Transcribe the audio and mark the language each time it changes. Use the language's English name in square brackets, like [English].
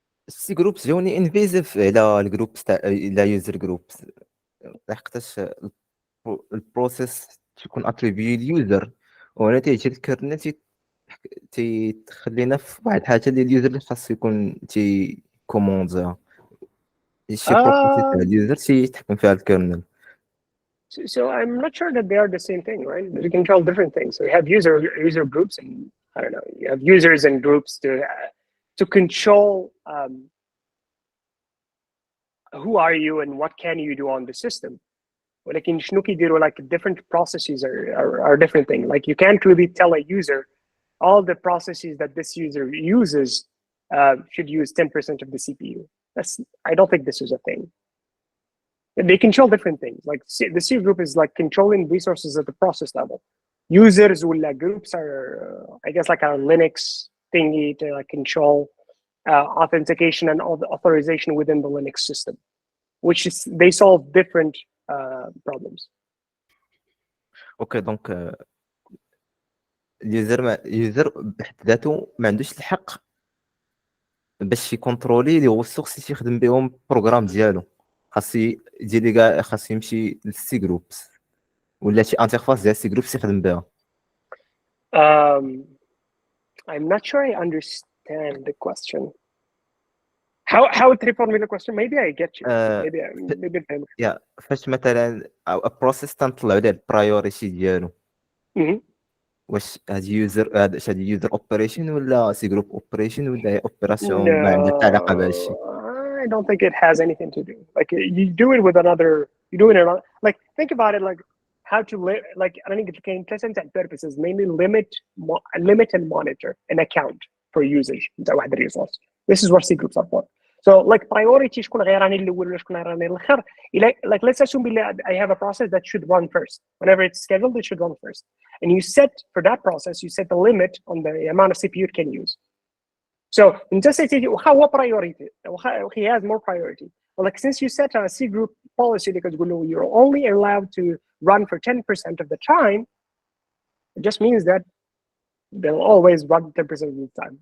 [Arabic] C groups جوني انفيزيف على الجروبس تاع على يوزر جروبس لحقاش البروسيس تكون اتريبيو اليوزر وانا تيجي الكيرنل تخلينا في واحد الحاجه اللي اليوزر اللي خاص يكون تي كوموندها شي بروسيس تاع اليوزر تيتحكم فيها الكيرنل. [English] So I'm not sure that they are the same thing, right? You control different things. So you have user groups, and I don't know. You have users and groups to control who are you and what can you do on the system. [Arabic] ولكن شنو كيديروا [English] like different processes are different things. Like you can't really tell a user all the processes that this user uses should use 10% of the CPU. I don't think this is a thing. They control different things. Like the C group is like controlling resources at the process level. Users or groups are, I guess, like a Linux thingy to like control authentication and all the authorization within the Linux system, which is they solve different problems. [Arabic] اوكي دونك اليوزر بحد ذاته ما عندوش الحق باش يكونترولي لي ريسورس يخدم بهم البروغرام ديالو، خاص يدير كاع، خاص يمشي للسي جروبس ولا شي انترفاس ديال السي جروبس يخدم بها. [English] I'm not sure I understand the question. How would you formulate the question? Maybe I get you. Maybe [Arabic] فهمت. يا فاش مثلا بروسيس تنطلع عليه البرايوريتي ديالو، واش هاد يوزر اوبريشن ولا سي جروب اوبريشن ولا اوبراسيون ما عندها حتى علاقه بهذا الشيء؟ [English] I don't think it has anything to do. Like you do it with another. You do it like think about it like how to like I think it can present and purposes mainly limit and monitor an account for usage. [Arabic] واحد [English] resource. This is what C groups are for. So like [Arabic] priority شكون غيراني الاول ولا شكون غيراني الاخر. [English] Like let's assume I have a process that should run first. Whenever it's scheduled, it should run first. And you set for that process, you set the limit on the amount of CPU it can use. So in just say what priority? He has more priority. Well, like since you set a C group policy because you're only allowed to run for 10% of the time, it just means that they'll always run 10% of the time.